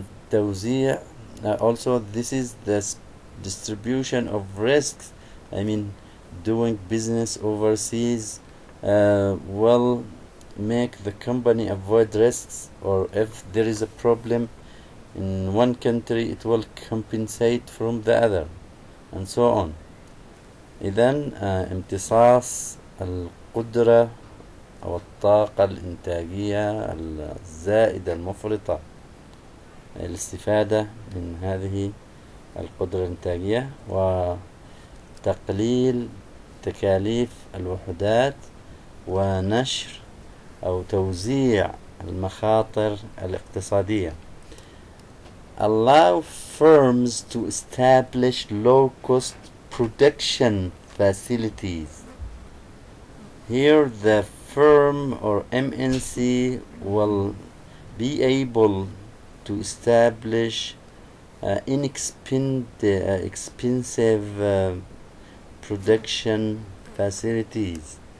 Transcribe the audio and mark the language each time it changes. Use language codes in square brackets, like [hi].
[en] توزيع also this is the distribution of risks. I mean, doing business overseas will make the company avoid risks, or if there is a problem in one country it will compensate from the other, and so on. [ar] إذن امتصاص القدرة أو الطاقة الإنتاجية الزائدة المفرطة، الاستفادة من هذه القدرة الإنتاجية، وتقليل تكاليف الوحدات، ونشر أو توزيع المخاطر الاقتصادية. [en] Allow firms to establish low-cost production facilities. Here the firm or MNC will be able to establish expensive production facilities.